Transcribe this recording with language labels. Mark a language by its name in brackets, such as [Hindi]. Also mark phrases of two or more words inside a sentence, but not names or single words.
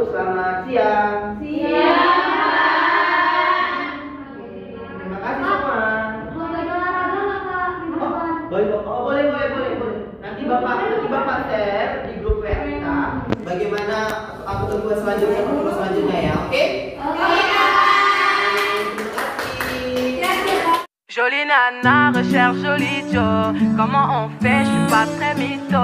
[Indonesian] Selamat siang. Terima kasih semua. Boleh. Nanti Bapak share di grup WA kita bagaimana aku tunggu selanjutnya ya. Oke? [French] Jolie nana recherche joli Joe. Comment on fait? Je suis pas très mytho.